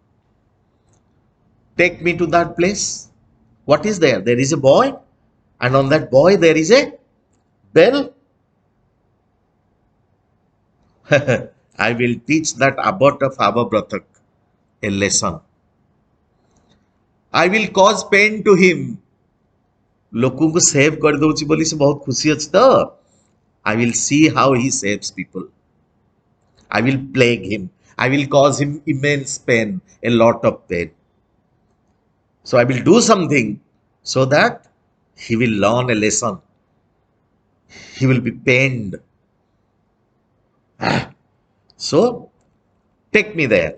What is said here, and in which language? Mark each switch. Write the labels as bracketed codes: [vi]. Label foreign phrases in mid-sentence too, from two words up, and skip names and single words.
[en] Take me to that place. What is there? There is a boy, and on that boy there is a bell. I will teach that abbot of Ababrathak a lesson. I will cause pain to him. [or] ଲୋକଙ୍କୁ ସେଭ୍ କରିଦଉଛି ବୋଲି ସେ ବହୁତ ଖୁସି ଅଛି ତ। [en] I will see how he saves people. I will plague him. I will cause him immense pain, a lot of pain. So I will do something so that he will learn a lesson. He will be pained. So take me there.